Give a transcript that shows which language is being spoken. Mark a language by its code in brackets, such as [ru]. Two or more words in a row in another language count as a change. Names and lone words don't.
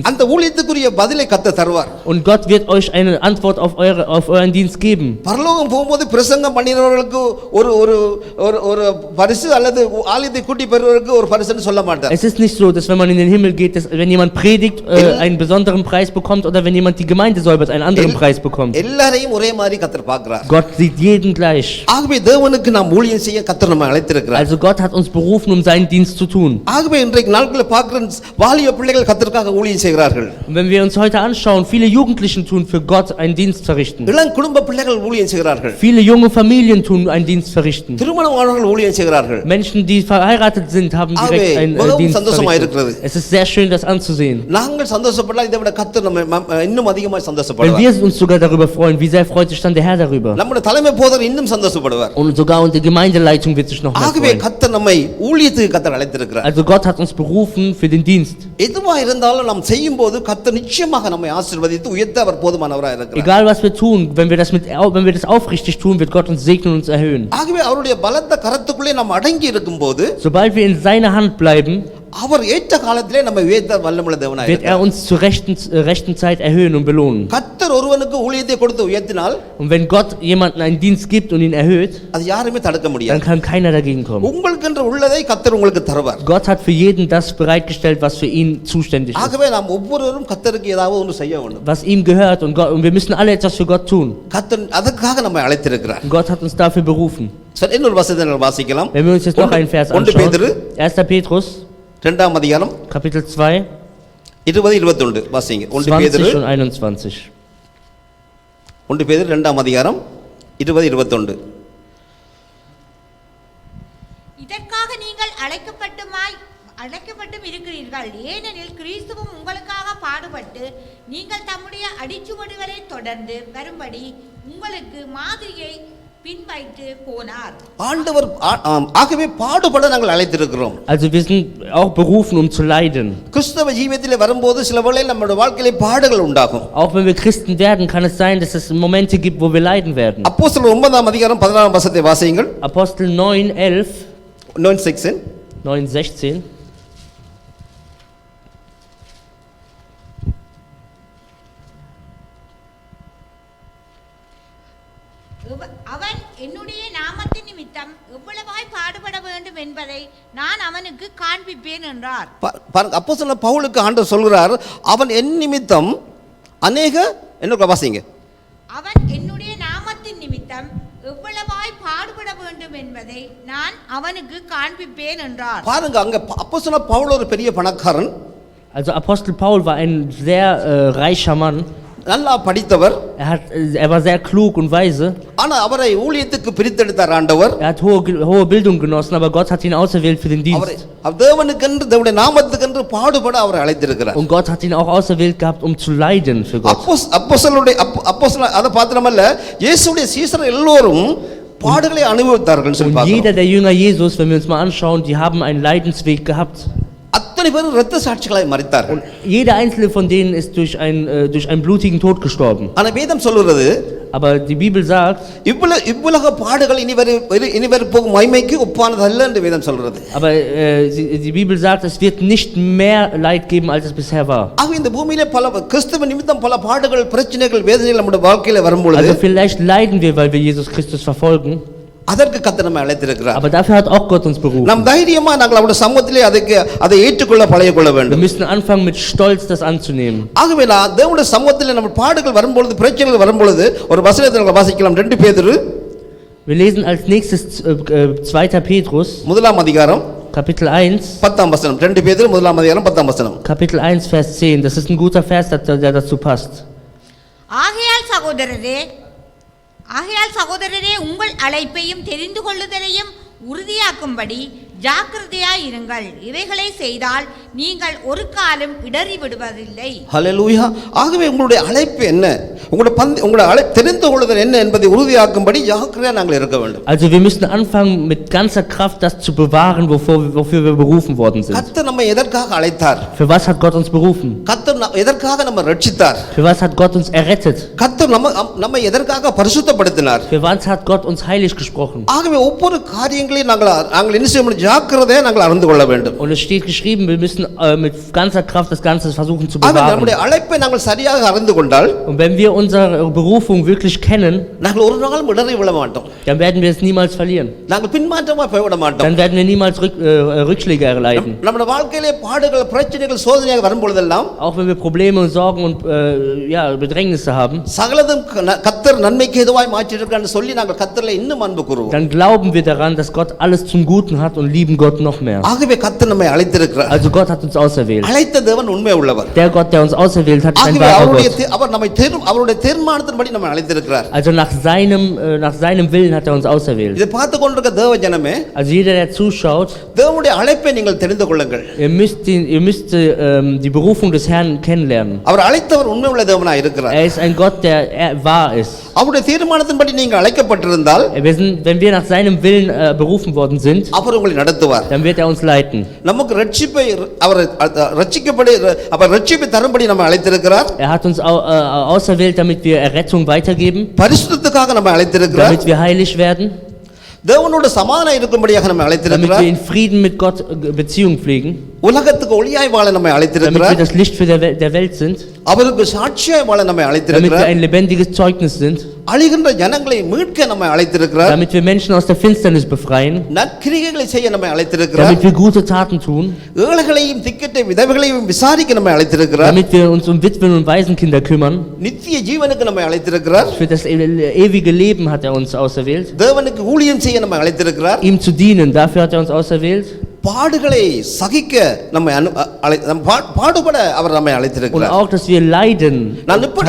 [ta] அந்த ஊழியத்துக்குரிய பதிலை கர்த்தர் தருவார். [de] Und Gott wird euch eine Antwort auf euren Dienst geben. [ta] பரலோகம் போகும்போது பிரசங்கம் பண்ணினவர்களுக்கு ஒரு ஒரு ஒரு பரிசு அல்லது ஆலயத்தை கூட்டி பெறுவதற்கு ஒரு பரிசுன்னு சொல்ல மாட்டார். [de] Es ist nicht so, dass wenn man in den Himmel geht, dass wenn jemand predigt, einen besonderen Preis bekommt oder wenn jemand die Gemeinde säubert, einen anderen Preis bekommt. [ta] எல்லாரையும் ஒரே மாதிரி கர்த்தர் பார்க்கிறார். [de] Gott sieht jeden gleich. [ta] ஆகவே தேவனுக்கு நாம் ஊழியம் செய்ய கர்த்தர் நம்மை அழைத்திருக்கிறார். [de] Also Gott hat uns berufen, um seinen Dienst zu tun. [ta] ஆகவே இன்றைக்கு நாட்களில் பார்க்கிற வாலிப பிள்ளைகள் கர்த்தருக்காக ஊழியம் செய்கிறார்கள். [de] Und wenn wir uns heute anschauen, viele Jugendlichen tun für Gott einen Dienst verrichten. [ta] இளம் குடும்ப பிள்ளைகள் ஊழியம் செய்கிறார்கள். [de] Viele junge Familien tun einen Dienst verrichten. [ta] திருமணமானவர்கள் ஊழியம் செய்கிறார்கள். [de] Menschen, die verheiratet sind, haben direkt einen Dienst verrichtet. Es ist sehr schön, das anzusehen. [ta] நாங்கள் சந்தோஷப்படலாம், இதை விட கர்த்தர் நம்மை இன்னும் அதிகமாக [de] Wenn [ta] சந்தோஷப்படுவார். [de] wir uns sogar darüber freuen, wie sehr freut sich dann der Herr darüber. [ta] நம்முடைய தலைமை போதகர் இன்னும் சந்தோஷப்படுவார். [de] Und sogar unsere Gemeindeleitung wird sich noch mehr [ta] ஆகவே [de] freuen. [ta] கர்த்தர் நம்மை ஊழியத்துக்கு கர்த்தர் அழைத்திருக்கிறார். [de] Also Gott hat uns berufen für den Dienst. [ta] எதுவா இருந்தாலும் நாம் செய்யும்போது கர்த்தர் நிச்சயமாக நம்மை ஆசீர்வதித்து உயர்த்த அவர் போதுமானவராக இருக்கிறார். [de] Egal was wir tun, wenn wir das aufrichtig tun, wird Gott uns segnen und uns erhöhen. [ta] ஆகவே அவருடைய பலத்த கரத்துக்குள்ளே நாம் அடங்கி இருக்கும்போது [de] Sobald wir in seiner Hand bleiben, [ta] அவர் ஏற்ற காலத்திலே நம்மை உயர்த்த வல்லமுள்ள தேவனாக [de] wird er [ta] இருக்கிறார். [de] uns zur rechten Zeit erhöhen und belohnen. [ta] கர்த்தர் ஒருவனுக்கு ஊழியத்தை கொடுத்து உயர்த்தினால் [de] Und wenn Gott jemanden einen Dienst gibt und ihn erhöht, [ta] அது யாருமே தடுக்க [de] dann [ta] முடியாது. [de] kann keiner dagegen kommen. [ta] உங்களுக்கென்று உள்ளதை கர்த்தர் உங்களுக்கு தருவார். [de] Gott hat für jeden das bereitgestellt, was für ihn zuständig ist. [ta] ஆகவே நாம் ஒவ்வொருவரும் கர்த்தருக்கு ஏதாவது ஒன்று செய்ய வேண்டும். [de] Was ihm gehört und wir müssen alle etwas für Gott tun. [ta] கர்த்தர் அதற்காக நம்மை அழைத்திருக்கிறார். [de] Und Gott hat uns dafür berufen. [ta] சரி, இன்னொரு வசனத்தை நாம் வாசிக்கலாம். [de] Wenn wir uns jetzt noch einen Vers 1 anschauen. [ta] பேதுரு [de] 1. Petrus, [ta] 2ஆம் அதிகாரம் [de] Kapitel 2, [ta] 20-21 வாசிங்க. 1 பேதுரு [de] 20 und 21. [ta] 1 பேதுரு 2ஆம் அதிகாரம் 20-21. இதற்காக நீங்கள் அழைக்கப்பட்டும் இருக்கிறீர்கள். ஏனெனில் கிறிஸ்துவும் உங்களுக்காக பாடுபட்டு நீங்கள் தம்முடைய அடிச்சுவடுகளை தொடர்ந்து வரும்படி உங்களுக்கு மாதிரியை பின்வைத்து போனார். ஆண்டவர் ஆகவே பாடுபட நாங்கள் அழைத்திருக்கிறோம். [de] Also wir sind auch berufen, um zu leiden. [ta] கிறிஸ்தவ ஜீவியத்திலே வரும்போது சில வேளையில் நம்முடைய வாழ்க்கையிலே பாடுகள் உண்டாகும். [de] Auch wenn wir Christen werden, kann es sein, dass es Momente gibt, wo wir leiden werden. [ta] அப்போஸ்தலர் 9ஆம் அதிகாரம் 16ஆம் வசனத்தை வாசியுங்கள். [de] Apostel 9:11, 9:16. 9:16. [ta] அவன் என்னுடைய நாமத்தின் நிமித்தம் எவ்வளவாய் பாடுபட வேண்டும் என்பதை நான் அவனுக்கு காண்பிப்பேன் என்றார். பாருங்க, அப்போஸ்தலர் பவுலுக்கு ஆண்டவர் சொல்கிறார், அவன் என் நிமித்தம் அநேக என்ன வாசிங்க. அவன் என்னுடைய நாமத்தின் நிமித்தம் எவ்வளவாய் பாடுபட வேண்டும் என்பதை நான் அவனுக்கு காண்பிப்பேன் என்றார். பாருங்க, அங்க அப்போஸ்தலர் பவுல் ஒரு பெரிய பணக்காரன். [de] Also Apostel Paul war ein sehr reicher Mann. [ta] நல்லா படித்தவர். [de] Er war sehr klug und weise. [ta] ஆனா அவரை ஊழியத்துக்கு பிரித்தெடுத்தார் ஆண்டவர். [de] Er hat hohe Bildung genossen, aber Gott hat ihn auserwählt für den Dienst. [ta] அவர் தேவனுக்கென்று தேவனுடைய நாமத்துக்கென்று பாடுபட அவரை அழைத்திருக்கிறார். [de] Und Gott hat ihn auch auserwählt gehabt, um zu leiden für Gott. [ta] அப்போஸ்தலர் அத மாத்திரமல்ல, இயேசுவுடைய சீஷர்கள் எல்லோரும் பாடுகளை அனுபவித்தார்கள் சொல்லி பார்க்கிறோம். [de] Jeder der Jünger Jesus, wenn wir uns mal anschauen, die haben einen Leidensweg gehabt. [ta] அத்தனை பேரும் இரத்த சாட்சிகளாய் மரித்தார்கள். [de] Jeder einzelne von denen ist durch einen blutigen Tod gestorben. [ta] ஆனா வேதம் சொல்கிறது, [de] aber die Bibel sagt, [ta] இவ்வுலக பாடுகள் இனி வரப்போகும் மகிமைக்கு ஒப்பானதல்ல என்று வேதம் சொல்கிறது. [de] aber die Bibel sagt, es wird nicht mehr Leid geben, als es bisher war. [ta] ஆக இந்த பூமியிலே பல கிறிஸ்துவ நிமித்தம் பல பாடுகள், பிரச்சனைகள், வேதனைகள் நம்முடைய வாழ்க்கையில வரும்பொழுது, [de] also vielleicht leiden wir, weil wir Jesus Christus verfolgen. [ta] அதற்கு கர்த்தர் நம்மை அழைத்திருக்கிறார். [de] Aber dafür hat auch Gott uns berufen. [ta] நாம் தைரியமா நாங்கள் அவருடைய சமூகத்திலே அதை ஏற்றுக்கொள்ள பழகிக்கொள்ள வேண்டும். [de] Wir müssen anfangen mit Stolz das anzunehmen. [ta] ஆகவே நான் தேவனுடைய சமூகத்திலே நம்ம பாடுகள் வரும்பொழுது, பிரச்சனைகள் வரும்பொழுது ஒரு வசனத்தை நம்ம வாசிக்கலாம். 2 பேதுரு. [de] Wir lesen als nächstes 2. Petrus, [ta] 1ஆம் அதிகாரம் [de] Kapitel 1. [ta] 10ஆம் வசனம். 2 பேதுரு 1ஆம் அதிகாரம் 10ஆம் வசனம். [de] Kapitel 1, Vers 10. Das ist ein guter Vers, der dazu passt. [ta] ஆகையால் சகோதரரே உங்கள் அழைப்பையும் தெரிந்து கொள்ளுதலையும் உறுதியாக்கும்படி ஜாக்கிரதையாயிருங்கள். இவைகளை செய்தால் நீங்கள் ஒரு காலம் இடறி விடுவதில்லை. ஹல்லேலூயா. ஆகவே உங்களுடைய அழைப்பு என்ன, உங்களுடைய தெரிந்து கொள்ளுதல் என்ன என்பதை உறுதியாக்கும்படி ஜாக்கிரதையா நாங்கள் இருக்க வேண்டும். [de] Also wir müssen anfangen mit ganzer Kraft das zu bewahren, wofür wir berufen worden sind. [ta] கர்த்தர் நம்மை எதற்காக அழைத்தார்? [de] Für was hat Gott uns berufen? [ta] கர்த்தர் எதற்காக நம்மை ரட்சித்தார்? [de] Für was hat Gott uns errettet? [ta] கர்த்தர் நம்மை எதற்காக பரிசுத்தப்படுத்தினார்? [de] Für was hat Gott uns heilig gesprochen? [ta] ஆகவே ஒவ்வொரு காரியங்களையும் நாங்கள் என்ன செய்ய முடியும்? ஜாக்கிரதையா நாங்கள் அறிந்து கொள்ள வேண்டும். [de] Und es steht geschrieben, wir müssen mit ganzer Kraft das Ganze versuchen zu [ta] ஆக [de] bewahren. [ta] நம்முடைய அழைப்பை நாங்கள் சரியாக அறிந்து கொண்டால் [de] Und wenn wir unsere Berufung wirklich kennen, [ta] நாங்கள் ஒரு நாளும் இடறி விழ மாட்டோம். [de] dann werden wir es niemals verlieren. [ta] நாங்கள் பின்மாற்றமா போய்விட மாட்டோம். [de] Dann werden wir niemals Rückschläge erleiden. [ta] நம்முடைய வாழ்க்கையிலே பாடுகள், பிரச்சனைகள், சோதனையாக வரும் பொழுதெல்லாம் [de] Auch wenn wir Probleme und Sorgen und ja, Bedrängnisse haben, [ta] சகலதும் கர்த்தர் நன்மைக்கு ஏதுவாய் மாற்றியிருக்கான்னு சொல்லி நாங்கள் கர்த்தரிலே இன்னும் அன்பு கூறுவோம். [de] dann glauben wir daran, dass Gott alles zum Guten hat und lieben Gott noch mehr. [ta] ஆகவே கர்த்தர் நம்மை அழைத்திருக்கிறார். [de] Also Gott hat uns auserwählt. [ta] அழைத்த தேவன் உண்மை உள்ளவர். [de] Der Gott, der uns auserwählt hat, ist ein [ta] ஆகவே [de] wahrer Gott. [ta] அவர் நம்மை அவருடைய தீர்மானத்தின்படி நம்மை அழைத்திருக்கிறார். [de] Also nach seinem Willen hat er uns auserwählt. [ta] இதை பார்த்து கொண்டிருக்க தேவ ஜனமே, [de] Also jeder, der zuschaut, [ta] தேவனுடைய அழைப்பை நீங்கள் தெரிந்து கொள்ளுங்கள். [de] ihr müsst die Berufung des Herrn kennenlernen. [ta] அவர் அழைத்தவர் உண்மை உள்ள தேவனாய் இருக்கிறார். [de] Er ist ein Gott, der wahr ist. [ta] அவருடைய தீர்மானத்தின்படி நீங்கள் அழைக்கப்பட்டிருந்தால் [de] Wenn wir nach seinem Willen berufen worden sind, [ta] அவர் உங்களை நடத்துவார். [de] dann wird er uns leiten. [ta] நமக்கு ரட்சிப்பை அவர் ரட்சிக்கப்படி அவர் ரட்சிப்பை தரும்படி நம்ம அழைத்திருக்கிறார். [de] Er hat uns auserwählt, damit wir Errettung weitergeben, [ta] பரிசுத்தத்துக்காக நம்ம அழைத்திருக்கிறார். [de] damit wir heilig werden, [ta] தேவனோட சமாதானம் இருக்கும்படியாக நம்ம [de] damit [ta] அழைத்திருக்கிறார். [de] wir in Frieden mit Gott Beziehung pflegen, [ta] உலகத்துக்கு ஒளியாய் வாழ நம்ம [de] damit wir [ta] அழைத்திருக்கிறார். [de] das Licht für der Welt sind, [ta] அவருக்கு சாட்சியாய் வாழ நம்ம [de] damit wir [ta] அழைத்திருக்கிறார். [de] ein lebendiges Zeugnis sind, [ta] அழிகின்ற ஜனங்களை மீட்க நம்ம அழைத்திருக்கிறார். [de] damit wir Menschen aus der Finsternis befreien, [ta] நற்கிரியைகளை செய்ய நம்ம அழைத்திருக்கிறார். [de] damit wir gute Taten tun, [ta] ஏழைகளையும் திக்கற்ற விதவைகளையும் விசாரிக்க நம்ம அழைத்திருக்கிறார். [de] damit wir uns um Witwen und Waisenkinder kümmern. [ta] நித்திய ஜீவனுக்கு நம்ம அழைத்திருக்கிறார். [de] Für das ewige Leben hat er uns auserwählt, [ta] தேவனுக்கு ஊழியம் செய்ய நம்ம அழைத்திருக்கிறார். [de] ihm zu dienen, dafür hat er uns auserwählt. [ta] பாடுகளை சகிக்க நம்மை பாடுபட அவர் நம்மை [de] Und [ta] அழைத்திருக்கிறார். [de] auch, dass wir leiden, [ta] நான் இப்படி